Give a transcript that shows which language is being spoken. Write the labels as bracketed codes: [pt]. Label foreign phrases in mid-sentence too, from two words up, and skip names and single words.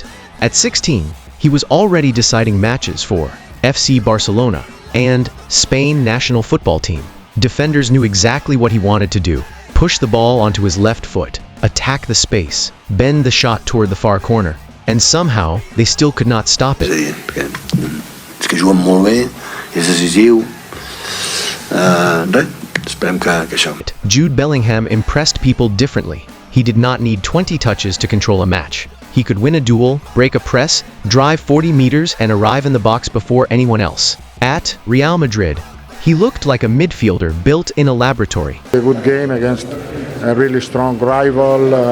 [en] At 16, he was already deciding matches for FC Barcelona and Spain national football team. Defenders knew exactly what he wanted to do: push the ball onto his left foot, attack the space, bend the shot toward the far corner. And somehow, they still could not stop it. [ca] És a dir, perquè és que juguen molt bé, és decisiu. Res, esperem que això. [en] Jude Bellingham impressed people differently. He did not need 20 touches to control a match. He could win a duel, break a press, drive 40 meters, and arrive in the box before anyone else. At Real Madrid, he looked like a midfielder built in a laboratory. A good game against a really strong rival.